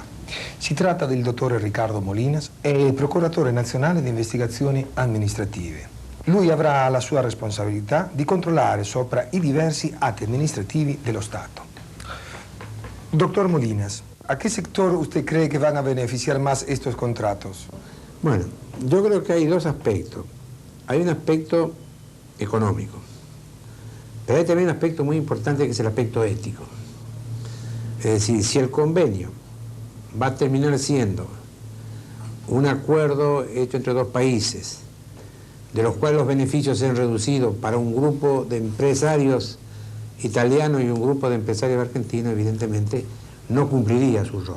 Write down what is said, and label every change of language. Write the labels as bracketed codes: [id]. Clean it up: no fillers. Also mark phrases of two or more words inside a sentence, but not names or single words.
[it] Si tratta del dottore Ricardo Molinas, è il procuratore nazionale di investigazioni amministrative. Lui avrà la sua responsabilità di controllare sopra i diversi atti amministrativi dello Stato. [es] Doctor Molinas, ¿a qué sector usted cree que van a beneficiar más estos contratos? Bueno, yo creo que hay dos aspectos. Hay un aspecto económico, pero hay también un aspecto muy importante que es el aspecto ético. Es decir, si el convenio va a terminar siendo un acuerdo hecho entre dos países, de los cuales los beneficios sean reducidos para un grupo de empresarios italianos y un grupo de empresarios argentinos, evidentemente no cumpliría su rol.